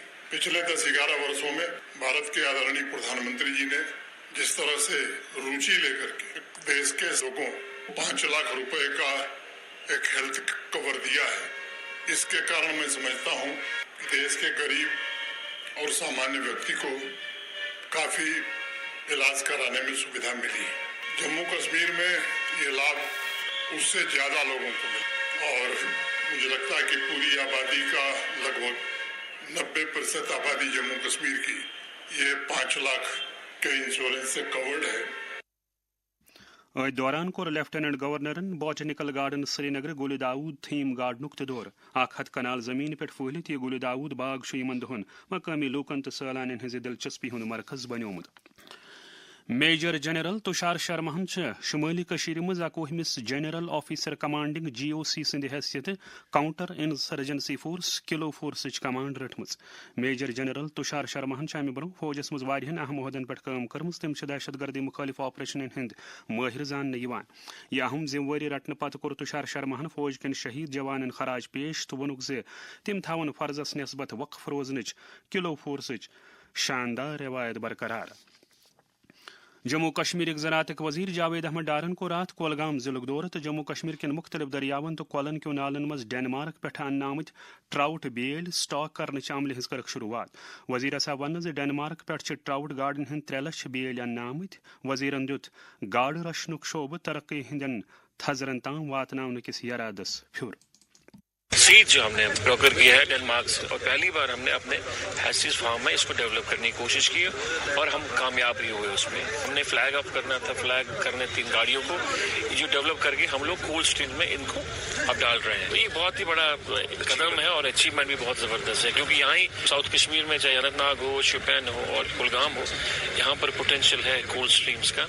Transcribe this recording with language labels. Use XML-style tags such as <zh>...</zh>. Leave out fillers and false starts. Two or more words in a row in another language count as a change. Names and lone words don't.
<hi>पिछले 10-11 बरसों में भारत के आदरणीय प्रधान मंत्री जी ने जिस तरह से रुचि ले कर के देश के लोगों 5 लाख रुपये का एक</hi> <en>health cover</en> <hi>दिया है, इस के कारण मैं समझता हूँ कि देश के गरीब और सामान्य व्यक्ति को काफ़ी इलाज कराने में सुविधा मिली. जम्मू कश्मीर में यह लाभ इस से ज़्यादा लोगों को मिला और मुझे लगता है कि पूरी आबादी का लगभग 90% आबादी जम्मू कश्मीर की यह 5 लाख के इंश्योरेंस से कवर्ड है.</hi> <ks>دوران کور</ks> <en>lieutenant governor botanical garden</en> <ks>سری نگر گل داود</ks> <en>theme garden</en> <ks>تہ دور 100 کنال زمین پہ پھہلت یہ گل داود باغ یمن دہن مقامی لوکن تو سیلانین ہز دلچسپی ہند مرکز بنیومت. میجر جنرل تشار شرماہن شمالی کشیر مز 21</ks> <en>general officer commanding GOC</en> <ks>سند حیثیت</ks> <en>counter insurgency force</en> <ks>کلو فورسچ کمانڈ رٹم. میجر جنرل تشار شرماہن امہ برو فوجس مز واریاہن اہم عہدن پہ کام کرم. تم دہشت گردی مخالف آپریشن ہند ماہر زاننے یہ اہم ذمہ واری رٹنے پتہ کور تشار شرماہن فوج کن شہید جوانن خراج پیش تو وونک تم تھون فرضس نسبت وقف روزنچ کلو فورسچ شاندار روایت برقرار. जम्मू कश्मीर ज़राअत वज़ीर जावेद अहमद डारन को रात कोलगाम ज़िलुक दौर तो जम्मू कश्मीर के मुख्तलिफ दरियावन तो कोलन के नालन मज डेनमार्क पे अन्न आमत ट्राउट बेल स्टॉक करने अमल हज कर शुरुआत वज़ीर हसा वन डेनमार्क पे ट्राउट गाड़न हंद 3 लाख बेल अन्न आमत वज़ीरन दुत गाड़ रशनुक शोब तरक्की हंदन थजरन ताम वातनावन किस इरादस फ्यूर</ks> <hi>सीड जो हमने ब्रोकर किया है डेनमार्क से और पहली बार हमने अपने हैसिस फार्म में इसको डेवलप करने की कोशिश की और हम कामयाब भी हुए उसमें। हमने</hi> <en>flag up</en> <hi>करना था, फ्लैग करने 3 गाड़ियों को जो डेवलप करके हम लोग</hi> <en>cold stream</en> <hi>में इनको अब डाल रहे हैं। तो ये बहुत ही बड़ा कदम है और अचीवमेंट भी बहुत जबरदस्त है क्योंकि यहाँ ही साउथ कश्मीर में चाहे अनंतनाग हो, शोपियान हो और कुलगाम हो, यहाँ पर पोटेंशियल है</hi> <en>cold streams</en> <hi>का।</hi>